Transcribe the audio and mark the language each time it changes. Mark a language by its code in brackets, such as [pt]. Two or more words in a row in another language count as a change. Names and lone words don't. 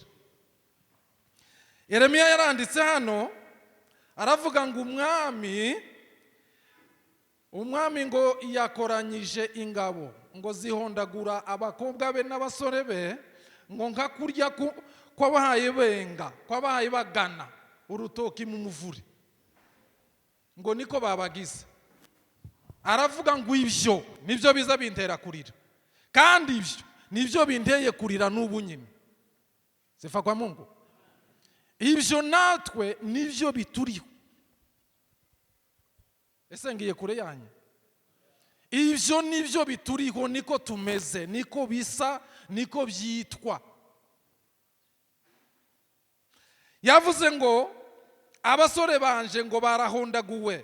[rw] Yeremiya yaranditse hano aravuga ngo umwami ngo yakoranyije ingabo ngo zihondagura abakobwa be n'abasore be ngo nka kurya kwabahaye benga kwabahaye bagana urutoki mu muvure ngo niko babagize. Aravuga ngo ibyo nibyo biza bintera kurira kandi ibyo nibyo binteye kurira n'ubu nyine. [sw] Sifa kwa Mungu. [rw] Ibyo natwe nibyo bituriho. Ese ngiye kure yanyu? Ibyo nibyo bituriho niko tumeze niko bisa niko byitwa. Yavuze ngo abasore banje ngo barahondaguwe.